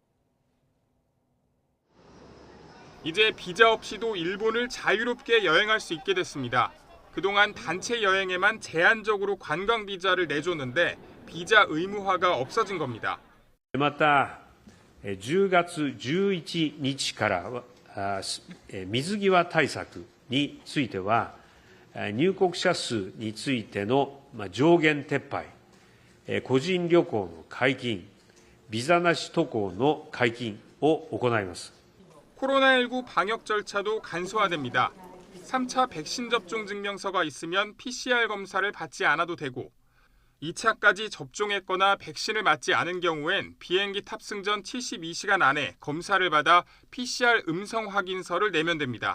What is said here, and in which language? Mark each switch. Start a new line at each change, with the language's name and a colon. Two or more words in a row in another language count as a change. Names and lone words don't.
Korean: 이제 비자 없이도 일본을 자유롭게 여행할 수 있게 됐습니다. 그동안 단체 여행에만 제한적으로 관광 비자를 내줬는데 비자 의무화가 없어진 겁니다.
Japanese: また10月11日から水際対策については、入国者数についての上限撤廃、個人旅行の解禁、ビザなし渡航の解禁を行います。
Korean: 코로나19 방역 절차도 간소화됩니다. 3차 백신 접종 증명서가 있으면 PCR 검사를 받지 않아도 되고 2차까지 접종했거나 백신을 맞지 않은 경우엔 비행기 탑승 전 72시간 안에 검사를 받아 PCR 음성 확인서를 내면 됩니다.